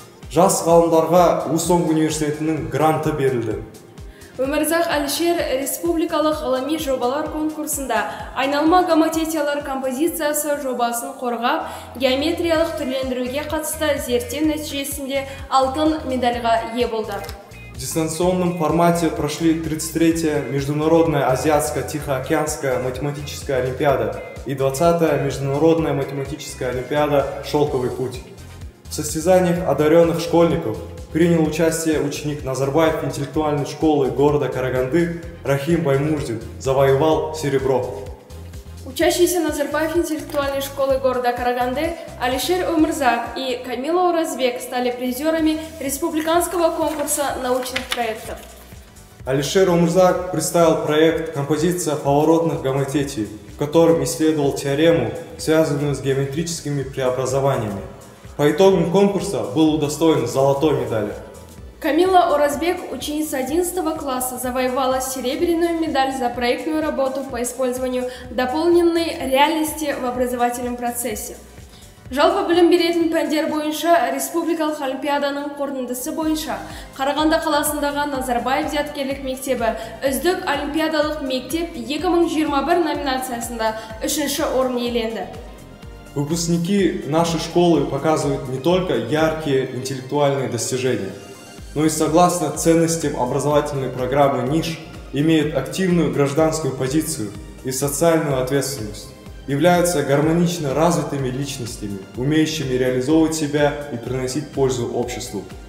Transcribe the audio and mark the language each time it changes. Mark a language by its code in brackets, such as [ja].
[kk] Жас ғалымдарға Вусонг университетінің гранты берілді. Өмірзақ Әлішер республикалық ғылыми жобалар конкурсында айналма гоматетиялар композициясы жобасын қорғап, геометриялық түрлендіруге қатысты зерттеу нәтижесінде алтын медальға ие болды. [ru] В дистанционном формате прошли 33-я Международная Азиатско-Тихоокеанская математическая олимпиада и 20-я Международная математическая олимпиада «Шелковый путь». В состязаниях одаренных школьников принял участие ученик Назарбаев интеллектуальной школы города Караганды Рахим Баймурзин, завоевал серебро. Учащиеся Назарбаев интеллектуальной школы города Караганды Алишер Умрзак и Камила Уразбек стали призерами республиканского конкурса научных проектов. Алишер Умрзак представил проект «Композиция поворотных гоматетий», в котором исследовал теорему, связанную с геометрическими преобразованиями. По итогам конкурса был удостоен золотой медали. Камила Уразбек, ученица 11 класса, завоевала серебряную медаль за проектную работу по использованию дополненной реальности в образовательном процессе. [kk] Жалпы білім беретін пәндер бойынша республикалық олимпиаданың қорытындысы бойынша Қарағанды қаласындағы Назарбаев зияткерлік мектебі үздік олимпиадалық мектеп 2021 номинациясында 3-ші орын иеленді. [ru] Выпускники нашей школы показывают не только яркие интеллектуальные достижения, но и согласно ценностям образовательной программы НИШ имеют активную гражданскую позицию и социальную ответственность, являются гармонично развитыми личностями, умеющими реализовывать себя и приносить пользу обществу.